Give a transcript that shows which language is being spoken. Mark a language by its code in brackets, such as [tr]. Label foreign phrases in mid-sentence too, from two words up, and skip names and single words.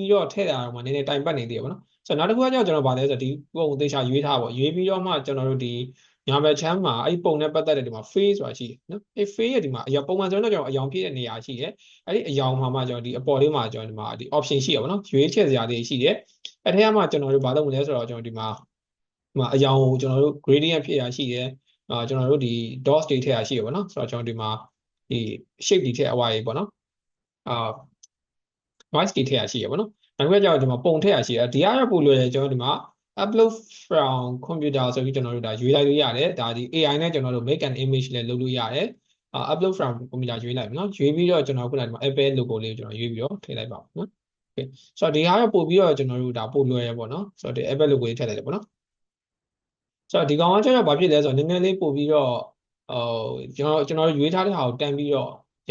[my] ပြီးတော့ထည့်တာတော့မှနည်းနည်းတိုင်ပတ်နေသေးတယ်ပေါ့နော်ဆိုတော့နောက်တစ်ခုကကြောက်ကျွန်တော်ဗာလဲဆိုတော့ဒီပုံကိုသေချာရွေးထားပေါ့ရွေးပြီးတော့မှကျွန်တော်တို့ဒီညာဘက်ချမ်းမှာအဲ့ဒီပုံနဲ့ပတ်သက်တဲ့ဒီမှာ face ဆိုတာရှိတယ်နော်အဲ့ face ရဲ့ဒီမှာအရာပုံမှန်ဆိုတော့ကျွန်တော်အယောင်ဖြစ်တဲ့နေရာရှိတယ်အဲ့ဒီအယောင်မှာမှကျွန်တော်ဒီအပေါ်လေးမှာကျွန်တော်ဒီမှာဒီ option ရှိရပါတော့ရွေးချယ်စရာတွေရှိတယ်အဲ့ထဲမှာကျွန်တော်တို့ဗာလုပ်မလဲဆိုတော့ကျွန်တော်ဒီမှာအယောင်ကိုကျွန်တော်တို့ gradient ဖြစ်ရရှိတယ်ကျွန်တော်တို့ဒီ dots တွေထည့်ရရှိရပါတော့ဆိုတော့ကျွန်တော်ဒီမှာဒီ shape တွေထည့်အဝါရေးပေါ့နော် voice တွေထည့်ရရှိရပါတော့နောက်တစ်ခါကျတော့ဒီမှာပုံထည့်ရရှိတယ်ဒီအားရပို့လွယ်တယ်ကျွန်တော်ဒီမှာ [en] upload from computer [my] ဆိုပြီးကျွန်တော်တို့ဒါရွေးလိုက်လို့ရတယ်ဒါဒီ AI နဲ့ကျွန်တော်တို့ [en] make an image [my] လည်းလုပ်လို့ရတယ် [en] upload from computer [my] ရွေးလိုက်ပါနော်ရွေးပြီးတော့ကျွန်တော်ခုနကဒီမှာ Apple logo လေးကိုကျွန်တော်ရွေးပြီးတော့ထည့်လိုက်ပါနော် okay ဆိုတော့ဒီအားရပို့ပြီးတော့ကျွန်တော်တို့ဒါပို့လွယ်ရပေါ့နော်ဆိုတော့ဒီ Apple logo လေးထည့်လိုက်တယ်ပေါ့နော်ဆိုတော့ဒီကောင်ကကျတော့ဘာဖြစ်လဲဆိုတော့နည်းနည်းလေးပို့ပြီးတော့ကျွန်တော်ရွေးထားတဲ့ဟာကိုတန်းပြီးတော့ရ